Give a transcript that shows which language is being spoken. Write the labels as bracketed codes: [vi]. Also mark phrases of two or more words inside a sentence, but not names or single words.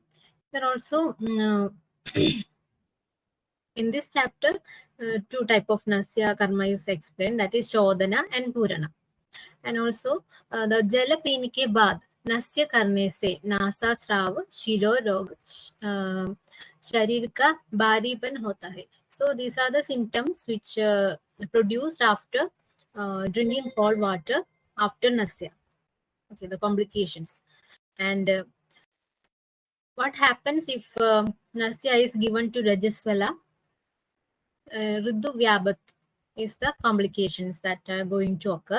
[en] There are also in this chapter two type of Nasya Karma is explained, that is Shodhana and Purana. And also the [hi] जल पान के बाद नस्य करने से नासा स्राव शिरो रोग शरीर का भारीपन होता है. [en] So these are the symptoms which produced after drinking cold water after Nasya. Okay, the complications. And what happens if Nasya is given to Rajaswala? Ridu Vyabat is the complications that are going to occur.